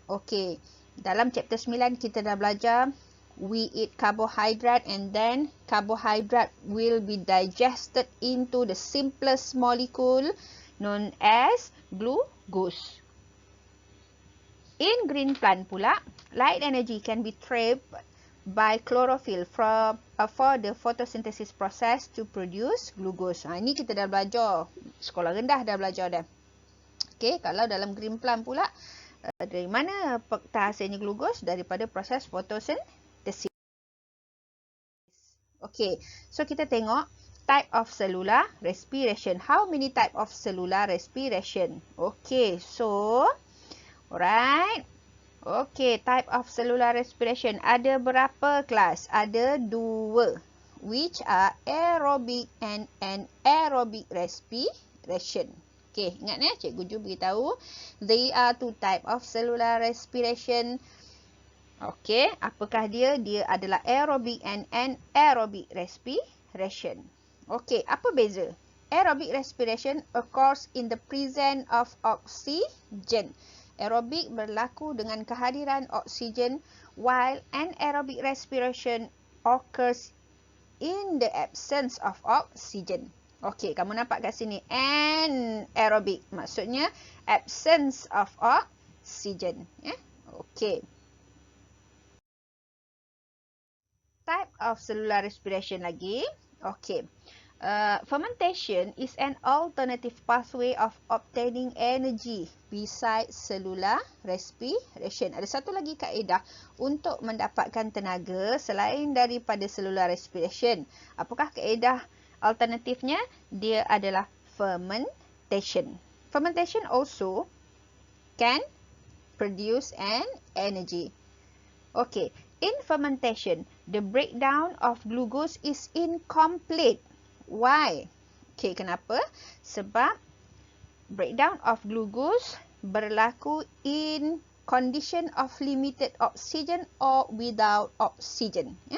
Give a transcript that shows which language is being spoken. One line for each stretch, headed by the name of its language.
English: Okay,
Malay: dalam chapter 9 kita dah belajar
English: we eat carbohydrate and then carbohydrate will be digested into the simplest molecule known as glucose. In green plant pula, light energy can be trapped by chlorophyll for the photosynthesis process to produce glucose.
Malay: Ini kita dah belajar. Sekolah rendah dah belajar dah. Okay, kalau dalam green plant pula, dari mana hasilnya glucose? Daripada proses photosynthesis.
English: Okay, so
Malay: kita tengok
English: type of cellular respiration. How many type of cellular respiration? Okay, so, alright. Okay, type of cellular respiration.
Malay: Ada berapa kelas? Ada 2.
English: Which are aerobic and anaerobic respiration. Okay,
Malay: ingat cikgu Ju beritahu.
English: There are 2 type of cellular respiration.
Malay: Okey, apakah dia? Dia adalah
English: aerobic and anaerobic respiration.
Malay: Okey, apa beza?
English: Aerobic respiration occurs in the presence of oxygen.
Malay: Aerobic berlaku dengan kehadiran oksigen,
English: while anaerobic respiration occurs in the absence of oxygen.
Malay: Okey, kamu nampak kat sini anaerobic, maksudnya
English: absence of oxygen.
Malay: Okey.
English: Type of cellular respiration lagi. Okey. Fermentation is an alternative pathway of obtaining energy besides cellular respiration.
Malay: Ada satu lagi kaedah untuk mendapatkan tenaga selain daripada cellular respiration. Apakah kaedah alternatifnya? Dia adalah fermentation.
English: Fermentation also can produce an energy. Okay, in fermentation, the breakdown of glucose is incomplete. Why? Okay,
Malay: kenapa? Sebab
English: breakdown of glucose berlaku in condition of limited oxygen or without oxygen.